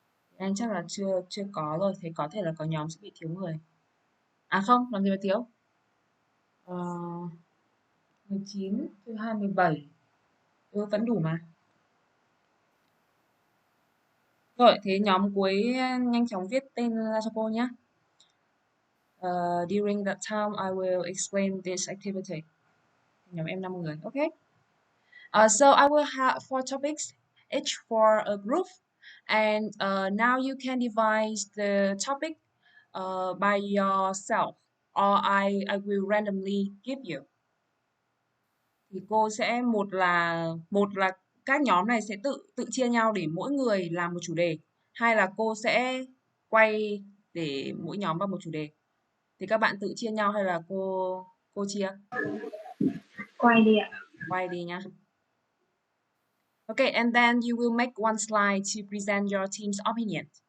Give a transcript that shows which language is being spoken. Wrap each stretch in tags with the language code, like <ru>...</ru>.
<vi>Thế Anh chắc là chưa có rồi. Thế có thể là có nhóm sẽ bị thiếu người. À không, làm gì mà thiếu? 19, thứ 27. Vẫn đủ mà. Rồi, thế nhóm cuối nhanh chóng viết tên ra cho cô nhé.</vi> <en>During that time, I will explain this activity.</en> <vi>Nhóm em 5 người.</vi> <en>Okay. So I will have 4 topics, each for a group. And now you can devise the topic by yourself, or I will randomly give you.</en> <vi>Thì cô sẽ một là các nhóm này sẽ tự chia nhau để mỗi người làm một chủ đề, hai là cô sẽ quay để mỗi nhóm vào một chủ đề. Thì các bạn tự chia nhau hay là cô chia? Quay đi ạ. Quay đi nhá.</vi> <en>Okay, and then you will make one slide to present your team's opinion.</en>